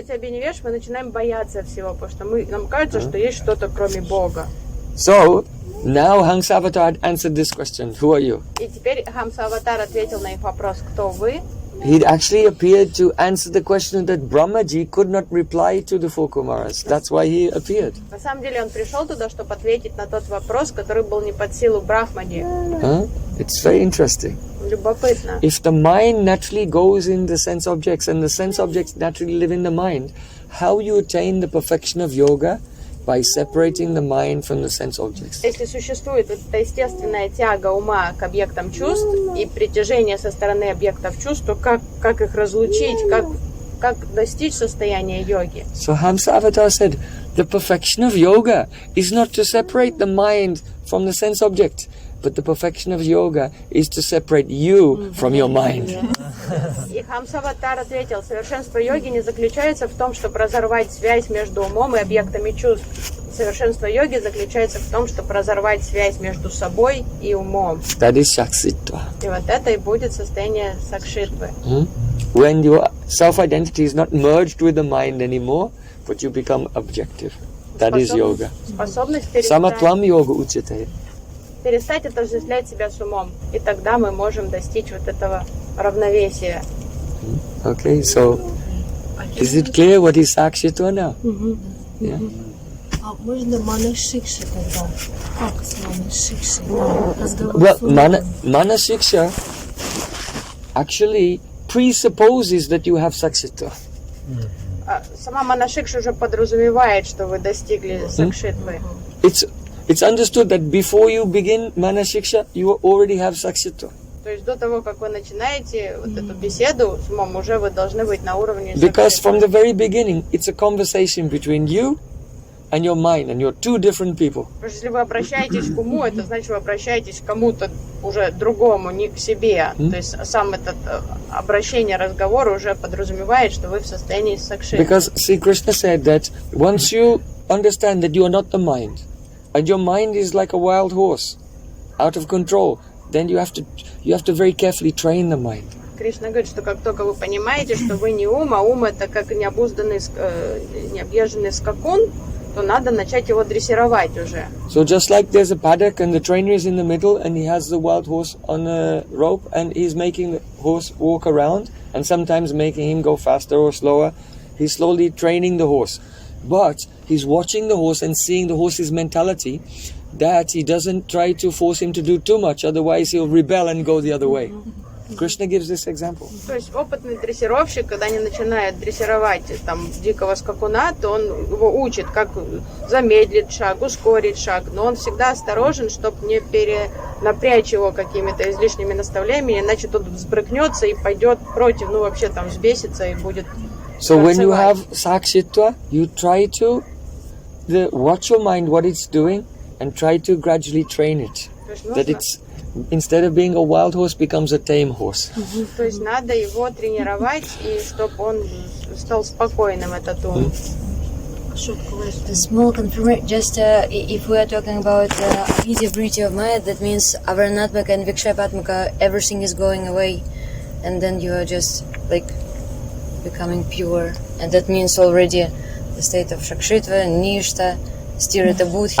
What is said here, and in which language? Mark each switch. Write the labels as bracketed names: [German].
[Russian] двития абхинивеш мы начинаем бояться всего, потому что нам кажется, что есть что-то кроме Бога. [English] So, now Hamsavata had answered this question. Who are you? [Russian] И теперь Хамса Аватар ответил на их вопрос, кто вы? [English] He actually appeared to answer the question that Brahmaji could not reply to the four Kumaras. That's why he appeared. [Russian] На самом деле он пришел туда, чтобы ответить на тот вопрос, который был не под силу Брахмади. [English] It's very interesting. [Russian] Любопытно. [English] If the mind naturally goes in the sense objects and the sense objects naturally live in the mind, how you attain the perfection of yoga? By separating the mind from the sense objects. [Russian] Если существует эта естественная тяга ума к объектам чувств и притяжение со стороны объектов чувств, то как их разлучить, как достичь состояния йоги? [English] So Hamsa Avatar said, the perfection of yoga is not to separate the mind from the sense object, but the perfection of yoga is to separate you from your mind. [Russian] И Хамсаватар ответил, совершенство йоги не заключается в том, чтобы разорвать связь между умом и объектами чувств. Совершенство йоги заключается в том, чтобы разорвать связь между собой и умом. [English] That is Sakshitva. [Russian] И вот это и будет состояние Сакшитвы. [English] When your self-identity is not merged with the mind anymore, but you become objective. That is yoga. [Russian] Способность [Sanskrit] Samatvam yoga uchate. [Russian] перестать отождествлять себя с умом. И тогда мы можем достичь вот этого равновесия. [English] Okay, so is it clear what is Sakshitva now? Yeah. [Russian] А можно манашикша тогда? Как с манашикшей? [English] Well, Manasiksha actually presupposes that you have Sakshitva. [Russian] Сама манашикша уже подразумевает, что вы достигли Сакшитвы. [English] It's understood that before you begin Manasiksha, you already have Sakshitva. [Russian] То есть до того, как вы начинаете вот эту беседу с умом, уже вы должны быть на уровне [English] Because from the very beginning, it's a conversation between you and your mind, and you're two different people. [Russian] Потому что если вы обращаетесь к уму, это значит, вы обращаетесь к кому-то уже другому, не к себе. То есть сам этот обращение, разговор уже подразумевает, что вы в состоянии Сакшитвы. [English] Because Sri Krishna said that once you understand that you are not the mind, and your mind is like a wild horse, out of control, then you have to very carefully train the mind. [Russian] Кришна говорит, что как только вы понимаете, что вы не ум, а ум это как необузданный, необъезженный скакун, то надо начать его дрессировать уже. [English] So just like there's a paddock and the trainer is in the middle and he has the wild horse on a rope and he's making the horse walk around and sometimes making him go faster or slower, he's slowly training the horse. But he's watching the horse and seeing the horse's mentality that he doesn't try to force him to do too much, otherwise he'll rebel and go the other way. Krishna gives this example. [Russian] То есть опытный дрессировщик, когда не начинает дрессировать там дикого скакуна, то он его учит, как замедлить шаг, ускорить шаг, но он всегда осторожен, чтобы не перенапрячь его какими-то излишними наставлениями, иначе тот взбрыкнется и пойдет против, ну вообще там взбесится и будет. [English] So when you have Sakshitva, you try to watch your mind, what it's doing, and try to gradually train it. That it's, instead of being a wild horse, becomes a tame horse. [Russian] То есть надо его тренировать, и чтобы он стал спокойным, этот ум. [English] A small confirmation, just if we are talking about bheda-abheda of mind, that means avaranatmaka and vikshepatmaka, everything is going away, and then you are just like becoming pure, and that means already the state of Sakshitva, Nishta, Sthirata Buddhi.